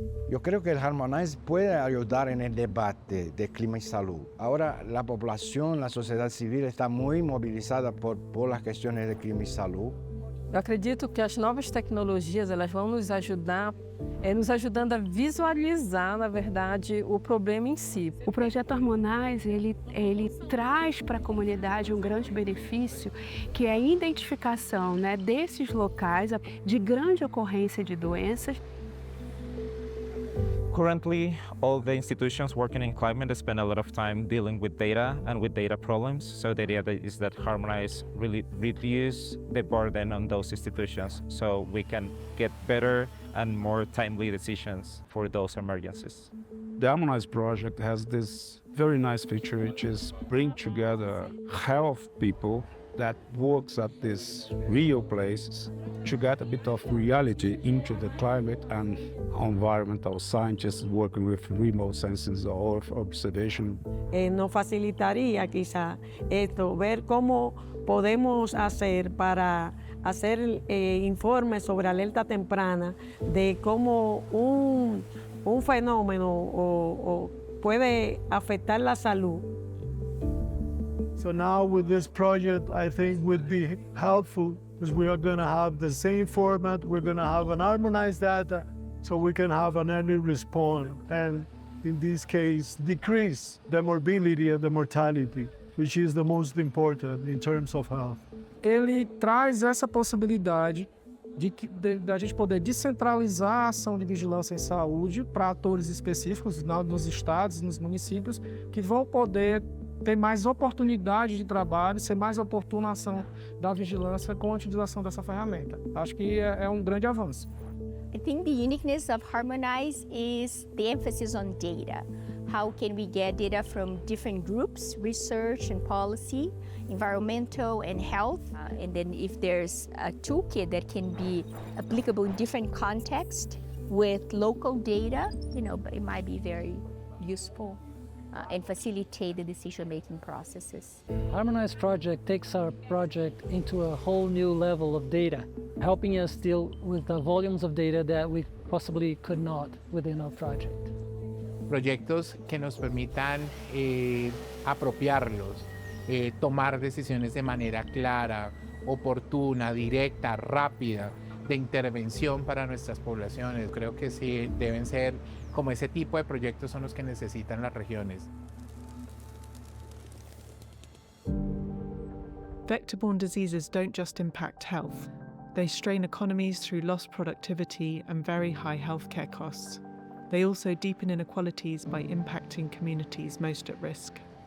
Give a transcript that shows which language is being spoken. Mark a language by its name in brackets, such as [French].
[Spanish] Yo creo que el Harmonize puede ayudar en el debate de clima y salud. Ahora la población, la sociedad civil está muy movilizada por las cuestiones de clima y salud. [Portuguese] Eu acredito que as novas tecnologias elas vão nos ajudar, nos ajudando a visualizar, na verdade, o problema em si. O projeto Harmonize, ele traz para a comunidade um grande benefício, que é a identificação, né, desses locais de grande ocorrência de doenças. [English] Currently, all the institutions working in climate spend a lot of time dealing with data and with data problems. So the idea is that Harmonize really reduce the burden on those institutions so we can get better and more timely decisions for those emergencies. The Harmonize project has this very nice feature, which is bring together health people that works at these real places to get a bit of reality into the climate, and environmental scientists working with remote sensors or observation. [Spanish] Nos facilitaría quizá esto, ver cómo podemos hacer para hacer informes sobre alerta temprana de cómo un fenómeno puede afectar la salud. [English] So now with this project, I think would be helpful because we are going to have the same format. We're going to have an harmonized data so we can have an early response and in this case, decrease the morbidity and the mortality, which is the most important in terms of health. [Portuguese] Ele traz essa possibilidade da gente poder descentralizar a ação de vigilância em saúde para atores específicos nos estados, nos municípios, que vão poder ter mais oportunidade de trabalho, ser mais oportuna a ação da vigilância com a utilização dessa ferramenta. Acho que é um grande avanço. [English] I think the uniqueness of Harmonize is the emphasis on data. How can we get data from different groups, research and policy, environmental and health, and then if there's a toolkit that can be applicable in different contexts with local data, it might be very useful and facilitate the decision-making processes. Harmonize project takes our project into a whole new level of data, helping us deal with the volumes of data that we possibly could not within our project. [Spanish] Proyectos que nos permitan apropiarlos, tomar decisiones de manera clara, oportuna, directa, rápida, de intervención para nuestras poblaciones. Creo que sí deben ser como ese tipo de proyectos son los que necesitan las regiones. [English] Vector-borne diseases don't just impact health. They strain economies through lost productivity and very high healthcare costs. They also deepen inequalities by impacting communities most at risk.